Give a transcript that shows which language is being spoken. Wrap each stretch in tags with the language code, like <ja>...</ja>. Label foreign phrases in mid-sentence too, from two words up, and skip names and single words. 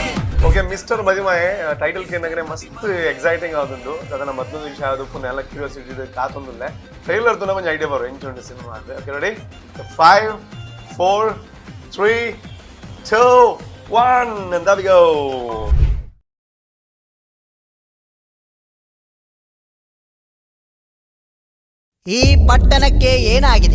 <tcy>ಓಕೆ, ಮಿಸ್ಟರ್ ಮದಿಮಾಯೆ ಟೈಟಲ್ ಕೇಂದ್ರೆ ಮಸ್ತ್ ಎಕ್ಸೈಟಿಂಗ್ ಆಗುಂಡು ಅದನ್ನ ಮೊದಲು ವಿಷಯ ಅದು ಪುನಃ ಎಲ್ಲ ಕ್ಯೂರಿಯಾಸಿಟಿ ಕಾತೊಂದಿಲ್ಲ ಟ್ರೈಲರ್ ತು ಕೊಂಚ ಐಡಿಯಾ ಬರೋ ಎಂಚುಂಡು ಸಿನಿಮಾ ಅಂದ್ರೆ.</tcy> <en>okay ready, 5 4 3 2 1 and there we go.</en> <kn>ಈ ಪಟ್ಟಣಕ್ಕೆ ಏನಾಗಿದೆ?</kn>